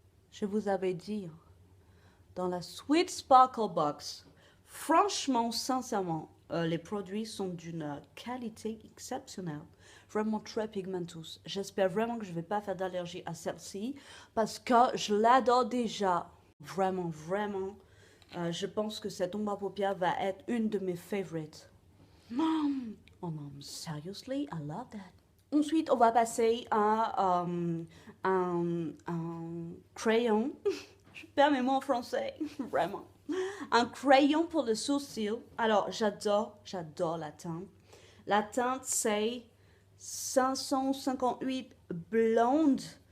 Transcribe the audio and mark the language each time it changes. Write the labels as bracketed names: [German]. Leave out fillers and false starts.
[French] Je vous avais dit, dans la Sweet Sparkle Box, franchement, sincèrement, les produits sont d'une qualité exceptionnelle. Vraiment très pigmentous. J'espère vraiment que je ne vais pas faire d'allergie à celle-ci parce que je l'adore déjà. Vraiment, vraiment. Je pense que cette ombre à paupières va être une de mes favorites. [English] Oh [French] non, [English] seriously, I love that. [French] Ensuite, on va passer à un crayon. Je perds mes mots en français, vraiment. Un crayon pour le sourcil. Alors, j'adore la teinte. La teinte, c'est 558 blonde.